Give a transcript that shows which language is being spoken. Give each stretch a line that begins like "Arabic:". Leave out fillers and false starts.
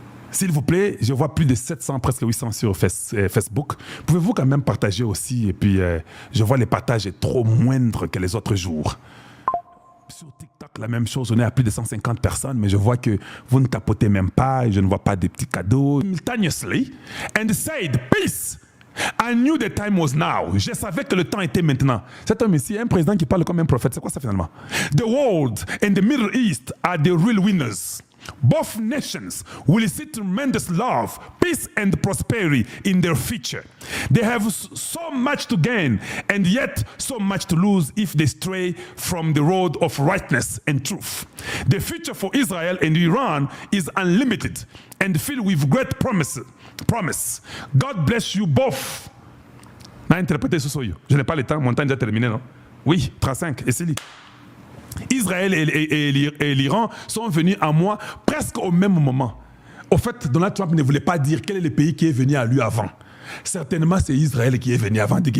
French: S'il vous plaît, je vois plus de 700, presque 800 sur Facebook. Pouvez-vous quand même partager aussi? Et puis, je vois les partages est trop moindres que les autres jours. Sur TikTok, la même chose, on est à plus de 150 personnes, mais je vois que vous ne tapotez même pas, et je ne vois pas de petits cadeaux.
English: Simultaneously, and said, peace. I knew the time was now.
French: Je savais que le temps était maintenant. Cet homme ici, un président qui parle comme un prophète, c'est quoi ça finalement?
English: The world and the Middle East are the real winners. Both nations will see tremendous love, peace and prosperity in their future. They have so much to gain and yet so much to lose if they stray from the road of rightness and truth. The future for Israel and Iran is unlimited and filled with great promise. God bless you both.
French: Je n'ai pas le temps, mon temps est déjà terminé, non? Oui, 35, et c'est lui. Israël et l'Iran sont venus à moi presque au même moment. Au fait, Donald Trump ne voulait pas dire quel est le pays qui est venu à lui avant. Certainement, c'est Israël qui est venu avant.